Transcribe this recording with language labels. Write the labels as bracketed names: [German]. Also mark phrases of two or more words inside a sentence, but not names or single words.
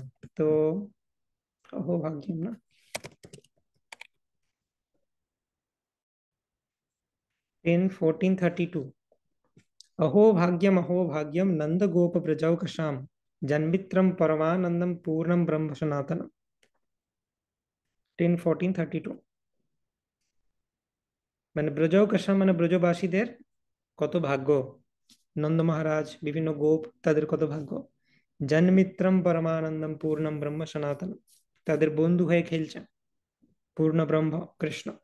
[Bangla] তো অহোভাগ্যম না, 10:14:32। [Sanskrit] अहो भाग्यम नंद गोप व्रजौकशाम जन्मित्रम परमानंदम पूर्णम ब्रह्म सनातनम। 10:14:32। [Bangla] মানে ব্রজৌকশাম মানে ব্রজবাসীদের কত ভাগ্য, নন্দ মহারাজ বিভিন্ন গোপ তাদের কত ভাগ্য। [Sanskrit] জন্মিত্রম পরমানন্দম পূর্ণম ব্রহ্ম সনাতন, [Bangla] তাদের বন্ধু হয়ে খেলছেন পূর্ণ ব্রহ্ম কৃষ্ণ।